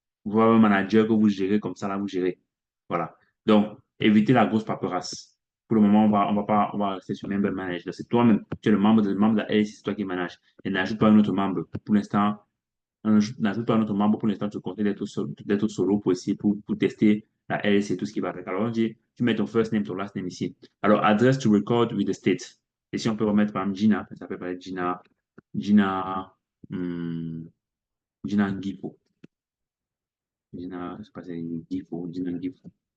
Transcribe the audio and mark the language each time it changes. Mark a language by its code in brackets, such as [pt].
[fr] Vous avez un manager que vous gérez comme ça, là, vous gérez. Voilà. Donc, évitez la grosse paperasse. Pour le moment, on va rester sur Member Manager. C'est toi-même, tu es le membre de la LLC, c'est toi qui manage. Et n'ajoute pas un autre membre. Pour l'instant, n'ajoute pas un autre membre. Pour l'instant, tu comptes d'être solo pour essayer, pour tester la LLC et tout ce qui va avec. Alors, on dit, tu mets ton first name, ton last name ici. [en] Alors, address to record with the state. [fr] Et si on peut remettre par exemple Gina, ça peut être Gina, hmm, Gina Ngifo. Gina, je sais pas, c'est Ngifo, Gina Ngifo.